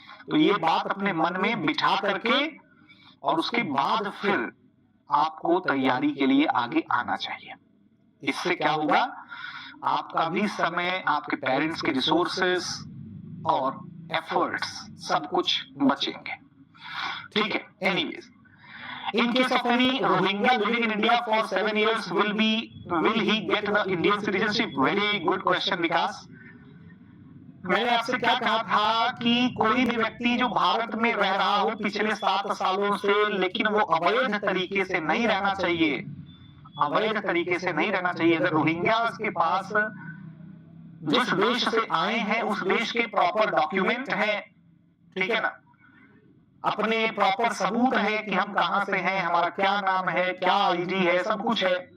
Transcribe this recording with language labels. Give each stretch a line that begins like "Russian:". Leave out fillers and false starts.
Hindi: तो ये बात अपने मन में बिठा करके और उसके बाद फिर आपको तैयारी के लिए आगे आना चाहिए। इससे क्या होगा, आपका भी समय, आपके पेरेंट्स के रिसोर्सेस और एफर्ट्स सब कुछ बचेंगे, ठीक है।
English: Anyways, in case of any Rohingya living in India for 7 years, will he get the Indian citizenship? Very good question, Vikas.
Hindi: मैंने आपसे क्या कहा था कि कोई भी व्यक्ति जो भारत में रह रहा हो पिछले 7 सालों से, लेकिन वो अवैध तरीके से नहीं रहना चाहिए, अवैध तरीके से नहीं रहना चाहिए। अगर रोहिंग्या के पास जिस देश से आए हैं उस देश के प्रॉपर डॉक्यूमेंट है, ठीक है ना, अपने प्रॉपर सबूत है कि हम कहां से हैं, हमारा क्या नाम है, क्या आईडी है, सब कुछ है,